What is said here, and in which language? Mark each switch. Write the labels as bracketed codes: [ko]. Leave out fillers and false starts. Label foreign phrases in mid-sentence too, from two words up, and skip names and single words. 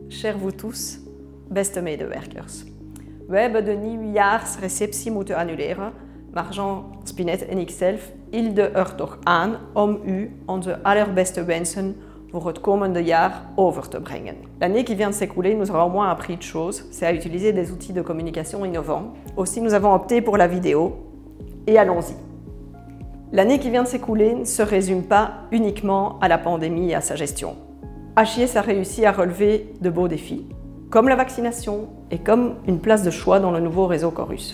[fr] Cher vous tous, [nl] beste medewerkers. We hebben de nieuwjaarsreceptie moeten annuleren, maar Jean Spinet en ikzelf hielden er toch aan om u onze allerbeste wensen pour het komende jaar over te brengen. [fr] L'année qui vient de s'écouler nous aura au moins appris de choses, c'est à utiliser des outils de communication innovants. Aussi, nous avons opté pour la vidéo, et allons-y. L'année qui vient de s'écouler ne se résume pas uniquement à la pandémie et à sa gestion. HIS a réussi à relever de beaux défis, comme la vaccination et comme une place de choix dans le nouveau réseau Chorus.